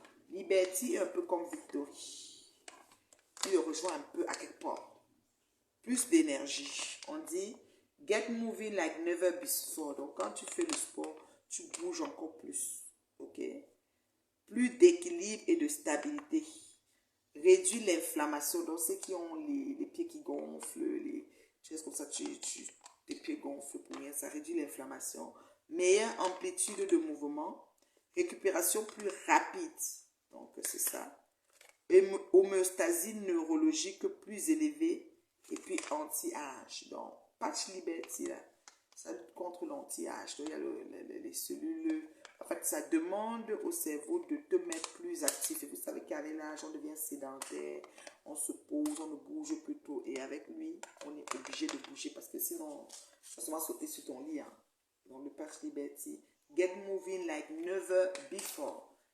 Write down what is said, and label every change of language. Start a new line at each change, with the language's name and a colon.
French: Liberty est un peu comme Victory. Il le rejoint un peu à quelque part. Plus d'énergie. On dit
English: get moving like never before.
French: Donc quand tu fais le sport, tu bouges encore plus. Ok? Plus d'équilibre et de stabilité. Réduit l'inflammation. Donc ceux qui ont les pieds qui gonflent, les choses comme ça, tes pieds gonflent pour rien. Ça réduit l'inflammation. Meilleure amplitude de mouvement. Récupération plus rapide. Donc, c'est ça. Homéostasie neurologique plus élevée. Et puis, anti-âge. Donc, patch Liberty, là, ça lutte contre l'anti-âge. Donc, il y a les cellules. En fait, ça demande au cerveau de te mettre plus actif. Et vous savez qu'avec l'âge, on devient sédentaire. On se pose, on ne bouge plus tôt. Et avec lui, on est obligé de bouger. Parce que sinon, tu vas seulement sauter sur ton lit. Hein. Donc, le patch Liberty.
English: Get moving like never before.